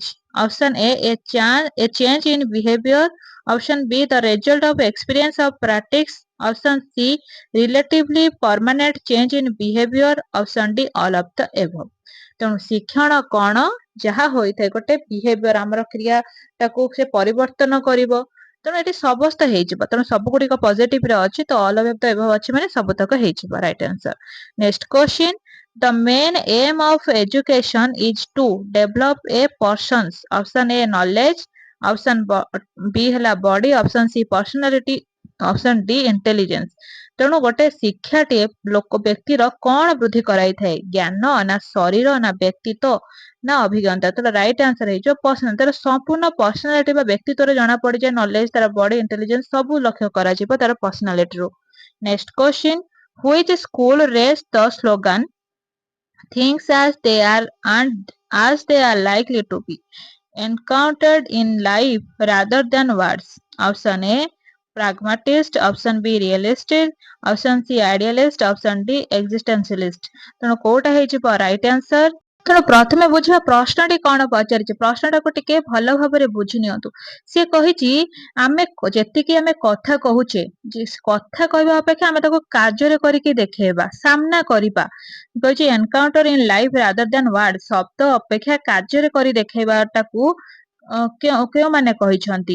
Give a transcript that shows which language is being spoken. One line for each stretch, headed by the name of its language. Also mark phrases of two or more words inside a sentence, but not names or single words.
English: Option A change in behaviour, option B the result of experience of practice, option C relatively permanent change in behaviour, option D all of the above.
Odia: ତେଣୁ ଶିକ୍ଷଣ କଣ? ଯାହା ହୋଇଥାଏ ଗୋଟେ ବିହେଭିୟର, ଆମର କ୍ରିୟାଟାକୁ ସେ ପରିବର୍ତ୍ତନ କରିବ। ତେଣୁ ଏଠି ସମସ୍ତ ହେଇଯିବ। ତେଣୁ ସବୁ ଗୁଡିକ ପଜିଟିଭରେ ଅଛି, ତ
English: all of the above
Odia: ଅଛି ମାନେ ସବୁତକ ହେଇଯିବ।
English: right answer. Next question, The main aim of education is to develop a person's option A knowledge, option B ହେଲା body, option C personality, option D intelligence।
Odia: ତେଣୁ ଗୋଟେ ଶିକ୍ଷାଟିଏ ଲୋକ ବ୍ୟକ୍ତିର କଣ ବୃଦ୍ଧି କରାଇଥାଏ? ଜ୍ଞାନ ନା ଶରୀର ନା ବ୍ୟକ୍ତିତ୍ୱ ନା ଅଭିଜ୍ଞତା? ତାର
English: right answer
Odia: ହେଇଯିବ ପର୍ସନାଲ। ତାର ସମ୍ପୂର୍ଣ୍ଣ ପର୍ସନାଲିଟି ବା ବ୍ୟକ୍ତିତ୍ୱରେ ଜଣା ପଡିଯାଏ ନଲେଜ, ତାର ବଡି, ଇଣ୍ଟେଲିଜେନ୍ସ ସବୁ ଲକ୍ଷ୍ୟ କରାଯିବ ତାର ପର୍ସନାଲିଟିରୁ।
English: Next question, which school raised the slogan things as they are and as they are likely to be encountered in life rather than words? Option A pragmatist, option B realistic, option C idealist, option D existentialist।
Odia: ତେଣୁ କୋଉଟା ହେଇଯିବ
English: right answer?
Odia: ତେଣୁ ପ୍ରଥମେ ବୁଝିବା ପ୍ରଶ୍ନଟି କଣ ପଚାରିଛି। ପ୍ରଶ୍ନଟାକୁ ଟିକେ ଭଲ ଭାବରେ ବୁଝି ନିଅନ୍ତୁ। ସିଏ କହିଛି ଆମେ ଯେତିକି ଆମେ କଥା କହୁଛେ, କଥା କହିବା ଅପେକ୍ଷା ଆମେ ତାକୁ କାର୍ଯ୍ୟରେ କରିକି ଦେଖେଇବା, ସାମ୍ନା କରିବା। କହିଛି
English: encounter in life rather than word,
Odia: ଶବ୍ଦ ଅପେକ୍ଷା କାର୍ଯ୍ୟରେ କରି ଦେଖେଇବାଟାକୁ କେଉଁମାନେ କହିଛନ୍ତି?